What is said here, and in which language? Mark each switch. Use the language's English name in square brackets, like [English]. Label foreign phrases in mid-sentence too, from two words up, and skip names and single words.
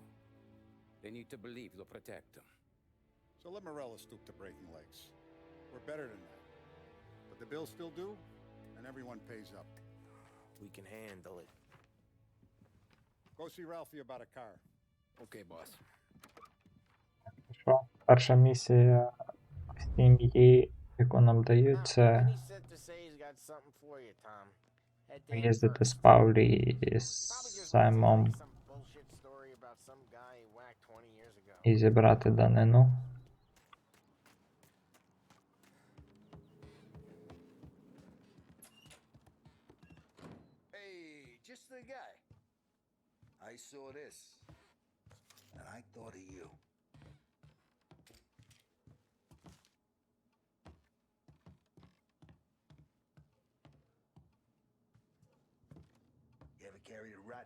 [English] They need to believe you'll protect them. So let Morella stoop to breaking legs. We're better than that. But the bill's still due, and everyone pays up. We can handle it. Go see Ralphie about a car. Okay, boss. [Ukrainian] Що? Перша місія в сім'ї, яку нам дають, це [English] He said to say he's got something for you, Tom. Head to him [Ukrainian] їздити [English] first. [Ukrainian] з Павлі і з [English] Probably just [Ukrainian] Саймом [English] some bullshit story about about some guy he whacked 20 years ago. [Ukrainian] І зібрати данину. [English] Hey, just the guy. I saw this, and I thought of you. You ever carried a rat?